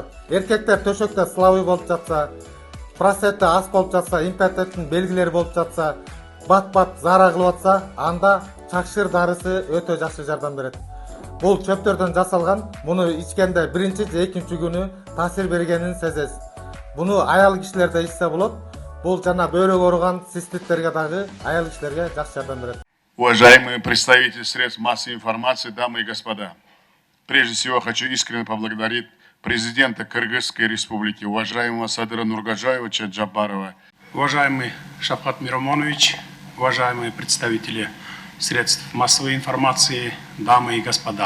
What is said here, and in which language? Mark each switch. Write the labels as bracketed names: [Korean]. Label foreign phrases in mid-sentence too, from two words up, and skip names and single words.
[Kyrgyz] Эркектер төшөктө слабый болуп жатса, простаты аз болуп жатса, импотенттин белгилери болуп жатса, бат-бат зара кылып атса, анда чакшыр дарысы өтө жакшы жардам берет. Бул чөптөрдөн жасалган, муну ичкенде биринчи же экинчи күнү таасир бергенин сезесиз. Буну аял кишилерде ичсе болот. Бул жана бөйрөк ооруган циститтерге дагы аял кишилерге жакшы жардам берет. [Russian] Уважаемые представители средств массовой информации, дамы и господа, прежде всего хочу искренне поблагодарить президента Кыргызской республики, уважаемого Садыра Нургаджаевича Джабарова. Уважаемый Шавкат Миромонович, уважаемые представители средств массовой информации, дамы и господа.